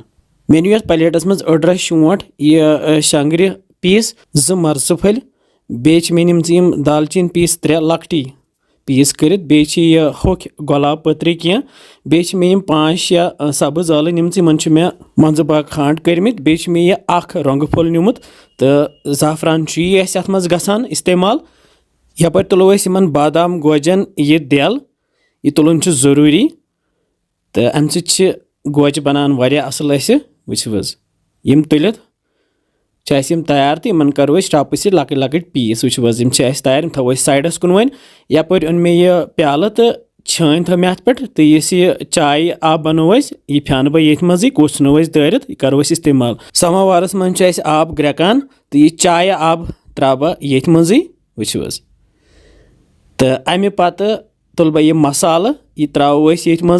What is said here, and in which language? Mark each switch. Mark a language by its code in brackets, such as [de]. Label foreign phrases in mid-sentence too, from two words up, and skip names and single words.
[ks] मे नु प्लेटस मज अड़र शोंठ यह शंगर पीस 2 मर्च फल बे मे निम दालचीन पीस 3 लकटी पीस कर यह होख गुलाब पत्र कह बे मे 5-6 सब्ज ٲलव निम मन मे मंज बाग खांड करमित बे मे यह 1 रंग फुल निमुत तो ज़ाफ़रान अत मज गसान इस्तेमाल। यपर तुलो इन बादाम गोजन यह दिल यह तुलन जरूरी तो अम गोज बनान वारिया असल वुच यम तुलित यम तैयार तो इन करो टप से लकट लकट पीस वुच यम तैयार यम थो साइडस कुन वन। यपर उन मे यह प्याल तो छान थो मे अत पे तो यह चाय आब बनो यह फ्यान बह ये मज कुछ दारित यह करो इस्तेमाल। समावारस मन आब ग्रेकान तो यह चाय आब त्रा बह ये मज वुच तो अमे पत तुल बह यह मसाल यह त्रो ये मज।